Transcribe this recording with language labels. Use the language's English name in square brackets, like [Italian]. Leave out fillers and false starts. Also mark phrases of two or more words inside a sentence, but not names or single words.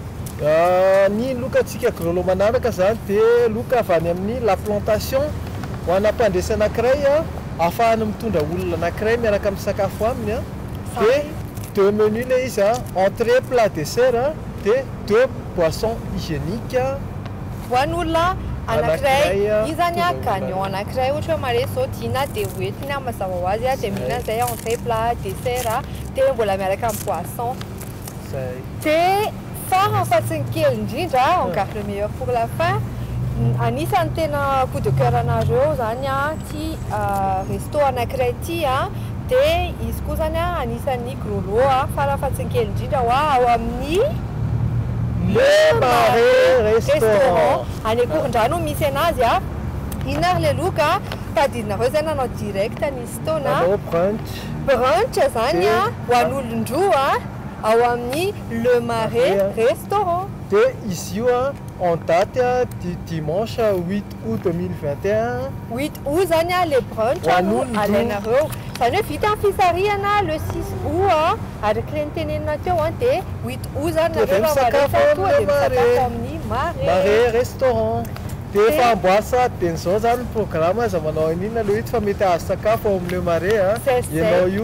[Malagasy] Ny lokantsika [French] gros lot [Malagasy] manaraka zany dia loka avy any amin'ny la plantation ho ana mpandresy anankiray ahafahany mitondra olona anankiray miaraka amin'ny sakafo aminy dia [French] deux menus [Malagasy] le izy [French] entrée plat dessert [Malagasy] dia [French] deux boissons hygiéniques [Malagasy] ho an'olona anankiray izy zany gagnon anankiray ohatra hoe mare zao tiana dia hoentiny mazava ho azy dia mihina zay [French] entrée plat dessert [Malagasy] dia mbola miaraka amin'ny boisson dia fahafatiny kely indrindra [French] on garde le meilleur pour la fin [Malagasy] anisany tena [French] coup de cœur [Malagasy] anareo zany ty resto anankiray ty dia izy koa zany anisany [French] gros lot [Malagasy] fahafatiny kely indrindra ao amin'ny le Marais restaurant any Akorondrano misy anazy iny ary le loka tadidinareo zay nanao direct nisy tona brunch zany ho an'olon-droa ao amin'ny le Marais restaurant dia izy io [French] en date du dimanche 8 août 2021 [Malagasy] 8 août zany le brunch alainareo zany hoe vita amin'ny fisarihana le 6 août araka le nitenenina teo dia 8 août zany nareo misakafo amin'ny Marais restaurant dia efa amboasa dia nizao zany ny programme aza manao an'inona le 8 fa mety azo sakafo ao amin'ny le Marais ianao io